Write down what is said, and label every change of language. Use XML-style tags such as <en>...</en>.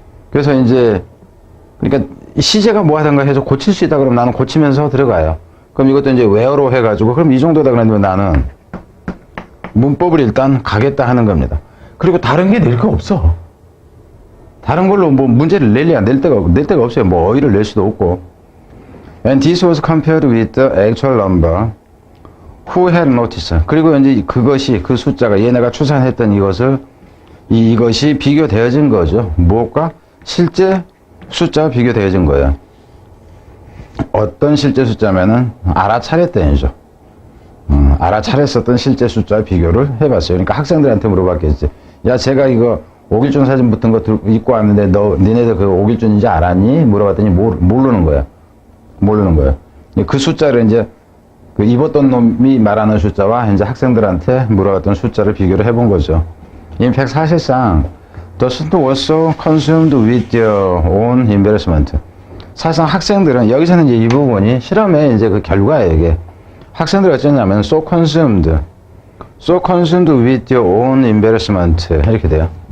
<ko>그래서 이제, 그러니까 시제가 뭐 하던가 해서 고칠 수 있다 그러면 나는 고치면서 들어가요. 그럼 이것도 이제 where로 해가지고, 그럼 이 정도다 그러면 나는 문법을 일단 가겠다 하는 겁니다. 그리고 다른 게 낼 거 없어. 다른 걸로 뭐 문제를 낼 데가 없어요. 뭐 어휘를 낼 수도 없고.</ko> <en>And this was compared with the actual number who had noticed.</en> <ko>그리고 이제 그것이, 그 숫자가 얘네가 추산했던 이것이 비교되어진 거죠. 무엇과? 실제 숫자와 비교되어진 거예요. 어떤 실제 숫자면은 알아차렸더니죠. 알아차렸었던 실제 숫자와 비교를 해봤어요. 그러니까 학생들한테 물어봤겠지. 야, 제가 이거 오길준 사진 붙은 거 입고 왔는데 니네들 그 오길준인지 알았니? 물어봤더니 모르는 거야. 그 숫자를 이제 그 입었던 놈이 말하는 숫자와 이제 학생들한테 물어봤던 숫자를 비교를 해본 거죠.</ko> <en>In fact, 사실상 the student also consumed with their own embarrassment.</en> <ko>사실상 학생들은, 여기서는 이제 이 부분이 실험의 이제 그 결과예요, 이게. 학생들이 어쩌냐면</ko> <en>so consumed with their own embarrassment</en> <ko>이렇게 돼요.</ko>